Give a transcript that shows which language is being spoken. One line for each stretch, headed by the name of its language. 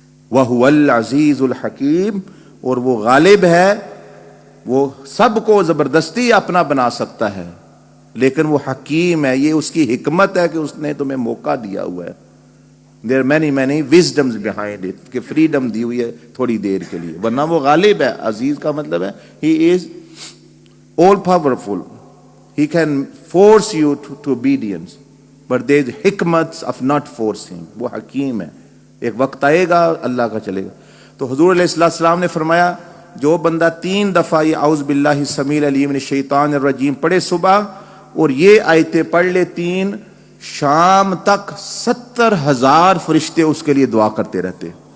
Arabic: وَهُوَ الْعَزِيزُ الْحَكِيمُ،
Urdu: اور وہ غالب ہے، وہ سب کو زبردستی اپنا بنا سکتا ہے، لیکن وہ حکیم ہے. یہ اس کی حکمت ہے کہ اس نے تمہیں موقع دیا ہوا ہے.
English: There are many wisdoms behind it،
Urdu: کہ فریڈم دی ہوئی ہے تھوڑی دیر کے لیے، ورنہ وہ غالب ہے. عزیز کا مطلب ہے
English: he is all powerful، he can force you to obedience، but there is حکمت of not forcing.
Urdu: وہ حکیم ہے. ایک وقت آئے گا اللہ کا چلے گا. تو حضور علیہ السلام نے فرمایا جو بندہ 3 دفعہ یہ اعوذ باللہ السمیع العلیم من الشیطان الرجیم پڑھے صبح، اور یہ آیتیں پڑھ لے 3، شام تک 70,000 فرشتے اس کے لیے دعا کرتے رہتے.